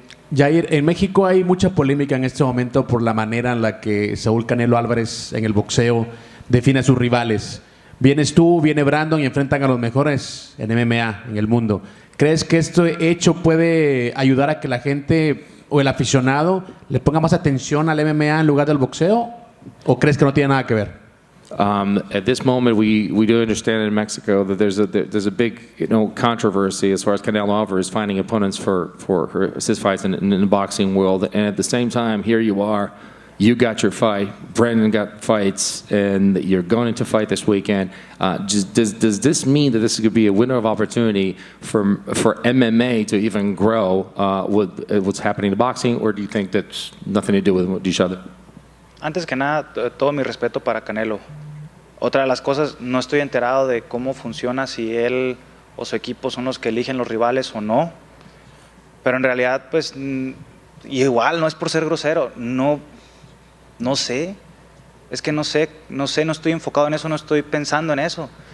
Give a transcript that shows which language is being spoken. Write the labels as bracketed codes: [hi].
[es] Yair, en México hay mucha polémica en este momento por la manera en la que Saúl Canelo Álvarez en el boxeo define a sus rivales. Vienes tú, viene Brandon y enfrentan a los mejores en MMA en el mundo. ¿Crees que este hecho puede ayudar a que la gente o el aficionado le ponga más atención al MMA en lugar del boxeo? ¿O crees que no tiene nada que ver? [en] At this moment, we do understand in Mexico that there's a big controversy as far as Canelo Alvarez finding opponents for his fights in the boxing world, and at the same time, here you are. You got your fight. Brandon got fights, and you're going to fight this weekend. Does this mean that this could be a window of opportunity for MMA to even grow with what's happening in boxing, or do you think that's nothing to do with each other? [es] Antes que nada, todo mi respeto para Canelo. Otra de las cosas, no estoy enterado de cómo funciona, si él o su equipo son los que eligen los rivales o no. Pero en realidad, pues, igual, no es por ser grosero, no sé. Es que no sé, no estoy enfocado en eso, no estoy pensando en eso.